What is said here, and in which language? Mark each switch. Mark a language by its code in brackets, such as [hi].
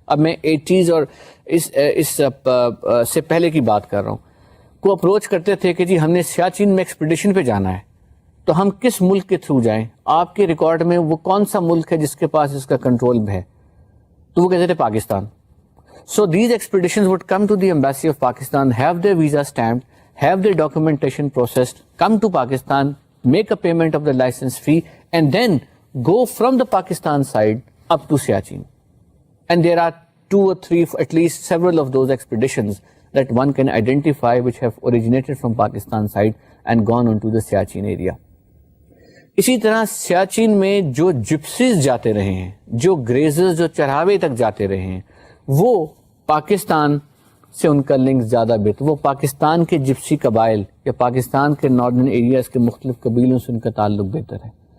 [ur] اب میں 80s اور اس سے پہلے کی بات کر رہا ہوں, کو اپروچ کرتے تھے کہ جی ہم نے سیاچن میں ایکسپیڈیشن پہ جانا ہے, تو ہم کس ملک کے تھرو جائیں, آپ کے ریکارڈ میں وہ کون سا ملک ہے جس کے پاس اس کا کنٹرول ہے؟ تو وہ کہتے تھے Pakistan. [en] So these expeditions would come to the embassy of Pakistan, have their visa stamped, have their documentation processed, come to Pakistan, make a payment of the license fee, and then go from the Pakistan side up to Siachen. And there are 2 or 3, at least several of those expeditions that one can identify which have originated from Pakistan side and gone on to the Siachen area. [ur] اسی طرح سیاچن میں جو جپسیز جاتے رہے ہیں, جو گریزرز, جو چراوے تک جاتے رہے ہیں, وہ پاکستان سے ان کا لنک زیادہ بہتر. وہ پاکستان کے جپسی قبائل یا پاکستان کے ناردرن ایریاز کے مختلف قبیلوں سے ان کا تعلق بہتر ہے.